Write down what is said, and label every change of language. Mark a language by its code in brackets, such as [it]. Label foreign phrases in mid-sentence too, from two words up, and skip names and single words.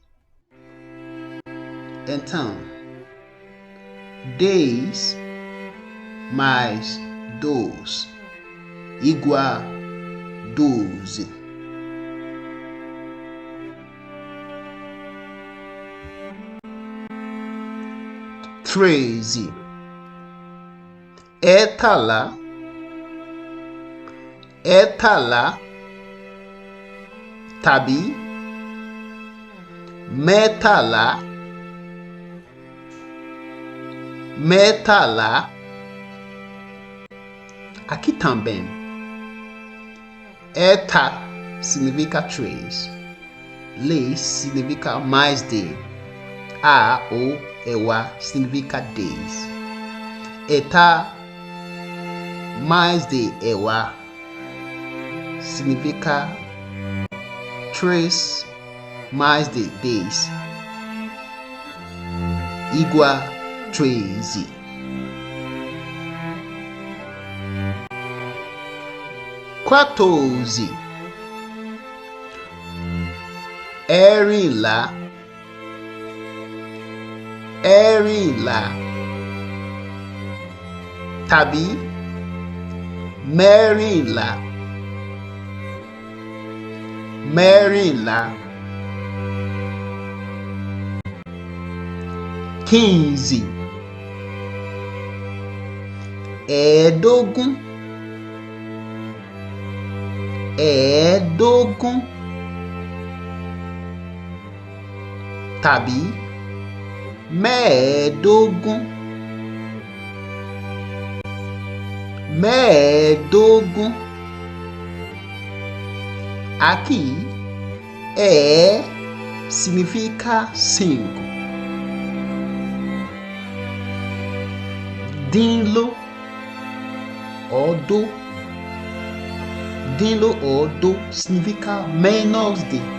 [pt] Então, 10 mais 2 igual 12. Treze. [yo] Étala, tàbí mẹ́tàlá, [pt] Aqui também, eta significa 3, le significa mais de, a ou ewa significa 10. Eta mais de ewa significa 3 mais de 10 igual 13. Quatorze. [yo] Erinla, tàbí mẹ́rìnlá, 15. Ẹ̀ẹ́dógún, tàbí mẹ́ẹ̀ẹ́dógún, [pt] Aqui, significa 5. Dínlo ou do significa menos de.